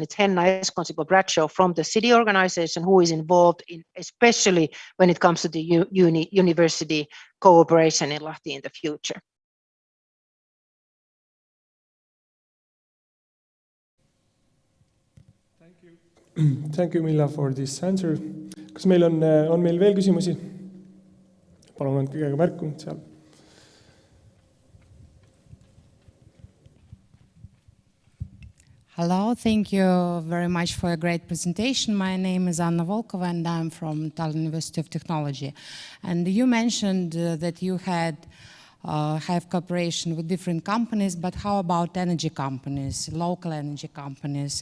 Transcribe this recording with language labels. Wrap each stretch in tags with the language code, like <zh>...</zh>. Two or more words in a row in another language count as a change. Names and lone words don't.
<en>It's Henna Eskonsipo-Bradshaw from the city organization, who is involved in, especially when it comes to the university cooperation in Lahti in the future. Thank you, Milla, for this answer.</en> <et>Kas meil on meil veel küsimusi? Palun andke käega märku seal.</et> <en>Hello, thank you very much for a great presentation. My name is Anna Volkova and I'm from Tallinn University of Technology. And you mentioned that you have cooperation with different companies, but how about energy companies, local energy companies?</en>